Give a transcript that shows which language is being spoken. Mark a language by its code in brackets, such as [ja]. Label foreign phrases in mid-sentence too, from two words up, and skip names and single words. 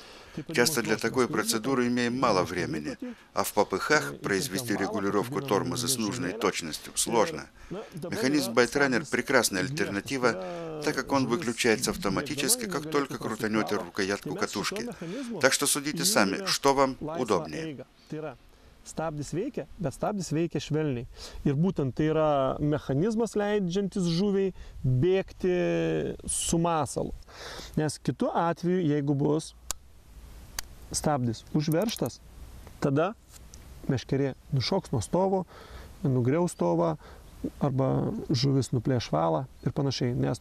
[ru] Часто для такой процедуры имеем мало времени, а в попыхах произвести регулировку тормоза с нужной точностью сложно. Механизм байт-раннер – прекрасная альтернатива, так как он выключается автоматически, как только крутанете рукоятку катушки. Так что судите сами, что вам удобнее. [lt] Stabdis veikia, bet stabdis veikia švelniai. Ir būtent tai yra mechanizmas leidžiantis žuviai bėgti su masalu. Nes kitu atveju, jeigu bus stabdis užveržtas, tada meškerė nušoks nuo stovo, nugriaus stovą arba žuvis nuplėš valą ir panašiai.